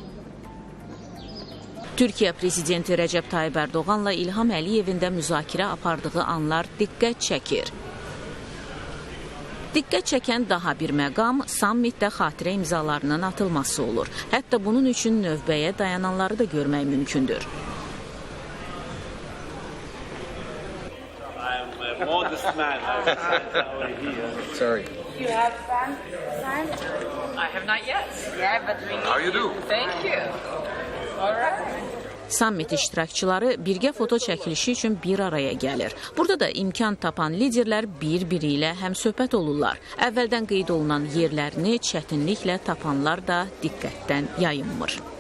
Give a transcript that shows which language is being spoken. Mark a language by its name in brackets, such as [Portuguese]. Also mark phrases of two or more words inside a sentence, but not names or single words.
[Azerbaijani] Türkiyə prezidenti Rəcəb Tayyib Ərdoğanla İlham Əliyevin də müzakirə apardığı anlar diqqət çəkir. Diqqət çəkən daha bir məqam sammitdə xatirə imzalarının atılması olur. Hətta bunun üçün növbəyə dayananları da görmək mümkündür. [English] Sorry. You have signed? I have not yet. Yeah, but we need. How you do? Thank you. All right. [Azerbaijani] Sammit iştirakçıları birgə foto çəkilişi üçün bir araya gəlir. Burada da imkan tapan liderlər bir-biri ilə həmsöhbət olurlar. Əvvəldən qeyd olunan yerlərini çətinliklə tapanlar da diqqətdən yayınmır.